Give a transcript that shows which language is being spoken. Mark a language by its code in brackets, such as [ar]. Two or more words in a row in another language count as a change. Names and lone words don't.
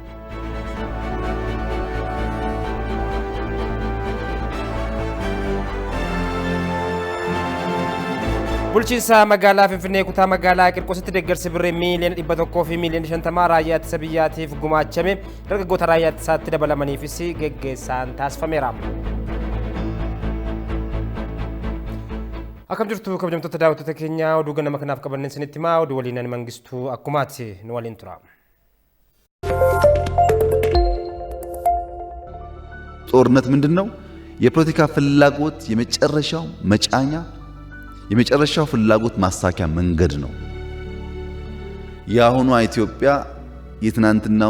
[om] Bulchiinsa magaalaa Finfinnee kutaa magaalaa Qirqoositti deeggarsi birrii miiliyoona 100 fi miiliyoona 50 raayyaa ittisa biyyaatiif gumaachame dargaggoota raayyaa ittisaatti dabalamaniifis geggeessaan taasifameera. Akkam jirtu kabajamtoota daawwattoota keenya oduu ganama kanaaf qabanneen isinitti himaa oduu waliin Mangistuu akkumaatti nu waliin tura. [am] ጦርነት ምንድነው? የፖለቲካ ፍላጎት የመጨረሻው ፍላጎት ማሳኪያ መንገድ ነው። የአሁኗ ኢትዮጵያ የትናንትናውን